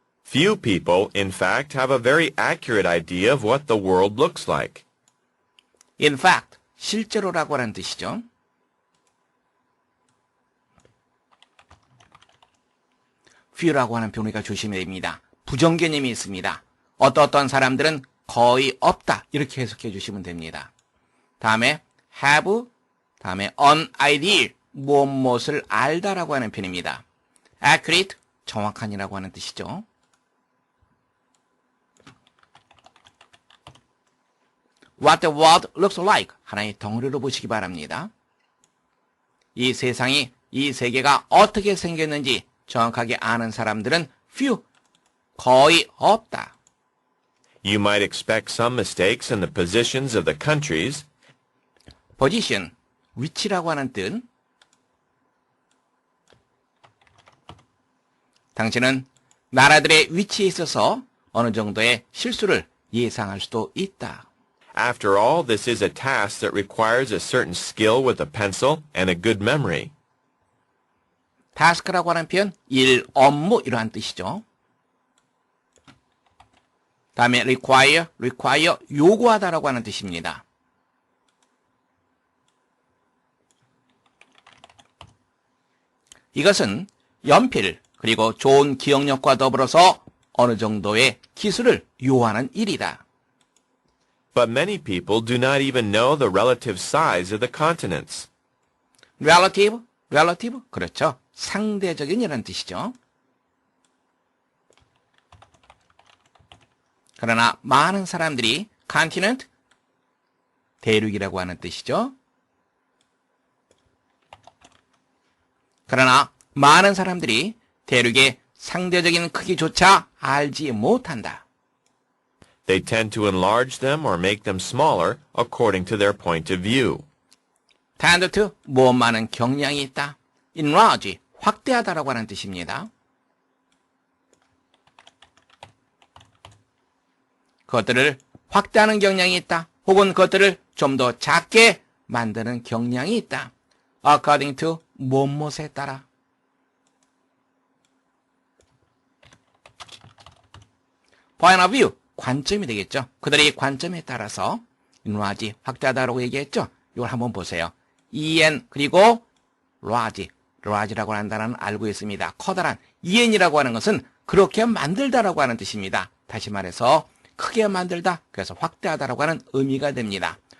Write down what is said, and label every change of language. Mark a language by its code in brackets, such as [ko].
[en] Few people, in fact, have a very accurate idea of what the world looks like. In fact, [ko] 실제로라고 하는 뜻이죠. few라고 하는 표현이가 조심해야 됩니다. 부정 개념이 있습니다. 어떤 사람들은 거의 없다 이렇게 해석해 주시면 됩니다. 다음에 have, 다음에 [en] an idea, [ko] 무엇을 알다라고 하는 표현입니다. accurate, 정확한이라고 하는 뜻이죠. [en] What the world looks like, [ko] 하나의 덩어리로 보시기 바랍니다. 이 세상이, 이 세계가 어떻게 생겼는지 정확하게 아는 사람들은 few, 거의 없다. [en] You might expect some mistakes in the positions of the countries. [ko] position, 위치라고 하는 뜻. 당신은 나라들의 위치에 있어서 어느 정도의 실수를 예상할 수도 있다. [en] After all, this is a task that requires a certain skill with a pencil and a good memory. [ko] task라고 하는 표현, 일, 업무 이러한 뜻이죠. 다음에 require, 요구하다라고 하는 뜻입니다. 이것은 연필, 그리고 좋은 기억력과 더불어서 어느 정도의 기술을 요하는 일이다. [en] But many people do not even know the relative size of the continents. [ko] relative, 그렇죠. 상대적인 이라는 뜻이죠. 그러나 많은 사람들이 continent, 대륙이라고 하는 뜻이죠. 그러나 많은 사람들이 대륙의 상대적인 크기조차 알지 못한다. [en] They tend to enlarge them or make them smaller according to their point of view. tend to, [ko] 무엇만은 경향이 있다. enlarge, 확대하다라고 하는 뜻입니다. 그것들을 확대하는 경향이 있다. 혹은 그것들을 좀 더 작게 만드는 경향이 있다. [en] according to, [ko] 무엇에 따라. [en] point of view, [ko] 관점이 되겠죠. 그들의 관점에 따라서 enlarge, 확대하다라고 얘기했죠. 이걸 한번 보세요. en 그리고 large라고 하는 단어는 알고 있습니다. 커다란 en이라고 하는 것은 그렇게 만들다라고 하는 뜻입니다. 다시 말해서 크게 만들다, 그래서 확대하다라고 하는 의미가 됩니다.